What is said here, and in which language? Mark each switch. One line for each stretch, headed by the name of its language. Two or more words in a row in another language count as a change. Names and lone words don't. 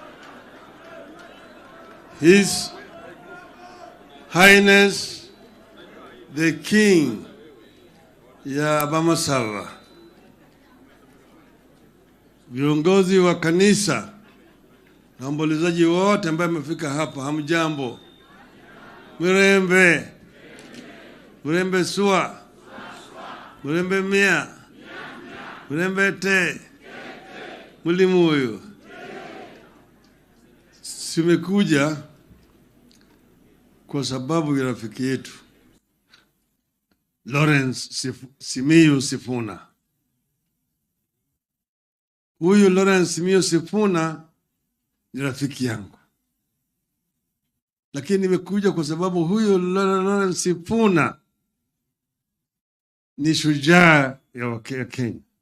English: His Highness the King
Swahili: ya Bamasava, viongozi wa kanisa na waombolezaji wote ambao wamefika hapa, hamjambo.
Luyia: Murembe. Murembe sua. Murembe mia. Murembe te. Mulimuyo.
Swahili: Simekuja kwa sababu ya rafiki yetu Lawrence Simiyu Sifuna. Huyu Lawrence Simiyu Sifuna ni rafiki yangu. Lakini nimekuja kwa sababu huyu Lawrence Sifuna ni shujaa ya Kenya.